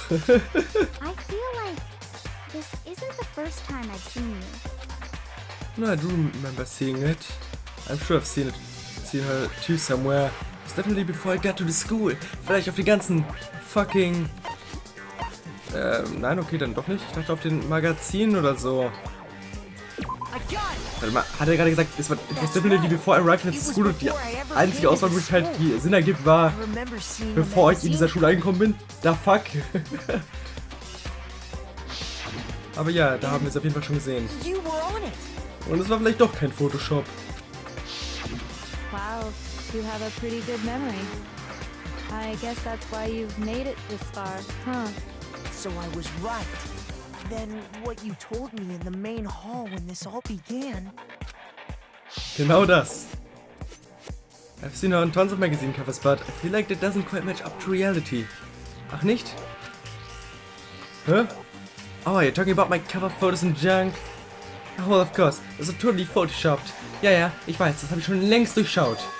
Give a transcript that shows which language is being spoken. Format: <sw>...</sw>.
<en>I feel like this isn't the first time I've seen you. No, I do remember seeing it. I'm sure I've seen her too somewhere. It's definitely before I got to the school.</en> <de>Vielleicht auf die ganzen fucking... nein, okay, dann doch nicht. Ich dachte auf den Magazinen oder so. Warte mal, hat er gerade gesagt, es war</de> <en>definitely before I arrived at the school</en> <de>und die einzige Auswahlmöglichkeit, die Sinn ergibt, war, bevor ich in dieser Schule angekommen bin? Da fuck. Aber ja, da haben wir es auf jeden Fall schon gesehen. Und es war vielleicht doch kein Photoshop.</de> <en>Wow, you have a pretty good memory. I guess that's why you've made it this far, huh? So I was right. Then what you told me in the main hall when this all began.</en> <de>Genau das.</de> <en>I've seen her on tons of magazine covers, but I feel like that doesn't quite match up to reality.</en> <de>Ach nicht?</de> <en>Huh? Oh, you're talking about my cover photos and junk? Oh, well, of course.</en> <de>Das ist</de> <en>totally photoshopped.</en> <de>Ja, ich weiß, das habe ich schon längst durchschaut.</de>